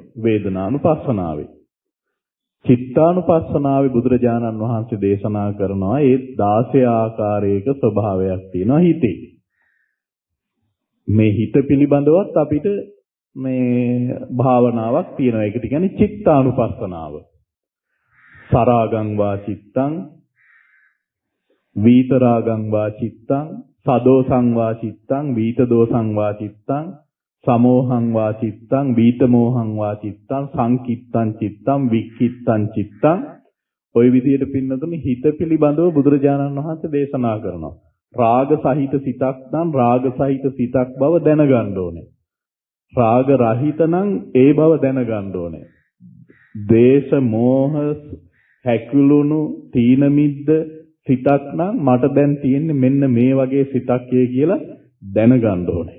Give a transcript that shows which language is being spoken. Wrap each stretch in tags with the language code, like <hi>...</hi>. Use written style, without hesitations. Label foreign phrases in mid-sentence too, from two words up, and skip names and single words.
<si>වේදනානුපස්සනාවේ චිත්තානුපස්සනාවේ බුදුරජාණන් වහන්සේ දේශනා කරනවා ඒ 16 ආකාරයක ස්වභාවයක් තියෙනවා හිතේ. මේ හිත පිළිබඳවත් අපිට මේ භාවනාවක් තියෙනවා. ඒකට කියන්නේ චිත්තානුපස්සනාව.</si> <pi>සරාගං වා චිත්තං, වීතරාගං වා චිත්තං, සදෝසං වා චිත්තං, වීතදෝසං වා චිත්තං, සමෝහං වා චිත්තං, වීතමෝහං වා චිත්තං, සංකිත්තං චිත්තං, වික්කිත්තං චිත්තං.</pi> <si>ওই විදිහට පින්නතුනි හිත පිළිබඳව බුදුරජාණන් වහන්සේ දේශනා කරනවා. රාග සහිත සිතක් නම් රාග සහිත සිතක් බව දැනගන්න ඕනේ. රාග රහිත නම් ඒ බව දැනගන්න ඕනේ. ද්වේෂ මෝහ හැකුළුණු තීන මිද්ද සිතක් නම් මට දැන් තියෙන්නේ මෙන්න මේ වගේ සිතක් කියලා දැනගන්න ඕනේ.</si>